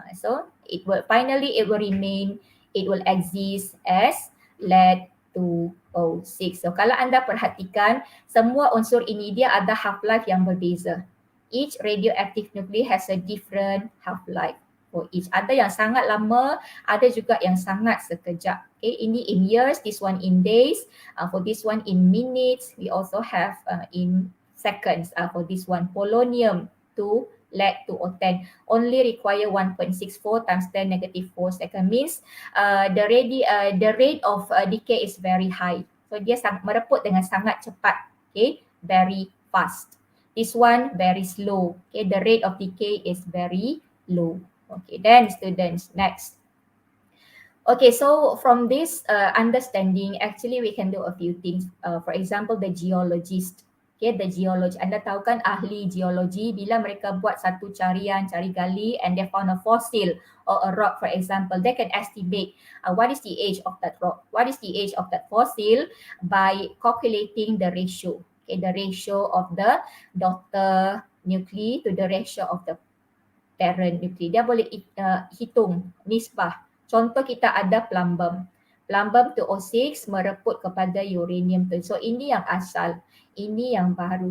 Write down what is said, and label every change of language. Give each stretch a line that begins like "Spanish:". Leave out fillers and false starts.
English: So it will remain, it will exist as lead 2O6.
Malay: So kalau anda perhatikan, semua unsur ini dia ada half-life yang berbeza.
English: Each radioactive nuclei has a different half-life for each.
Malay: Ada yang sangat lama, ada juga yang sangat sekejap.
English: Okay,
Malay: ini
English: in years, this one in days, for this one in minutes, we also have in seconds for this one. Polonium to lead 2O10 only require 1.64 times 10 negative 4 second, means the rate of decay is very high.
Malay: So dia mereput dengan sangat cepat.
English: Okay, very fast. This one very slow. Okay, the rate of decay is very low. Okay, then students, next. Okay, so from this understanding, actually we can do a few things. For example, the geologist. Okay, the geology.
Malay: Anda tahu kan ahli geologi, bila mereka buat satu carian, cari gali,
English: and they found a fossil or a rock, for example, they can estimate what is the age of that rock, what is the age of that fossil by calculating the ratio. Okay, the ratio of the daughter nuclei to the ratio of the parent nuclei.
Malay: Dia boleh hitung nisbah. Contoh kita ada plumbum. Plumbum 2O6 mereput kepada uranium. So ini yang asal, ini yang baru.